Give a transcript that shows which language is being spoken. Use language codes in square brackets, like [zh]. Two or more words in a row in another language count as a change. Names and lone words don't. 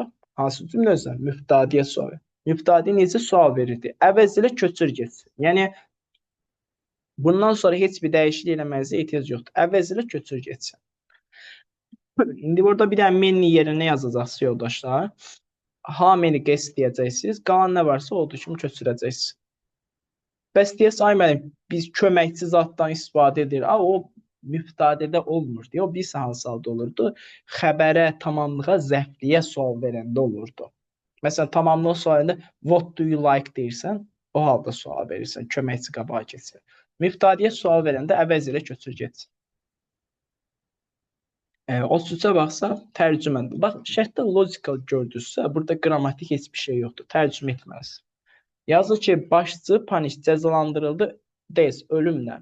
[az] Hansı cümlə özü? Mübtədiyə sual. Mübtədi necə sual verirdi? Əvəz ilə köçür getsin. Yəni, bundan sonra heç bir dəyişiklik eləməyinizə ehtiyac yoxdur. Əvəz ilə köçür getsin. İndi burada bir dənə many yerinə yazacaqsınız, yoldaşlar. [en] How many guests deyəcəksiniz. [az] Qalan nə varsa olduğu kimi köçürəcəksiniz. Bəs deyəsə, ay mənim, biz köməkçi zatdan istifadə edir. O mübtədədə olmur deyə. O bir hansı halda olurdu? Xəbərə, tamamlığa, zərfliyə sual verəndə olurdu. Məsələn, tamamlıq sualında [en] what do you like [az] deyirsən, o halda sual verirsən, köməkçi qabağa keçir. Mübtadiyə sual verəndə əvəz elə köçür getsin. 33-ə baxsa, tərcümədir. Bax, şərtdə logical gördünüzsə, burada qrammatik heç bir şey yoxdur. Tərcümə etməlisiniz. Yazır ki, başçı Paniş cəzalandırıldı ölümlə.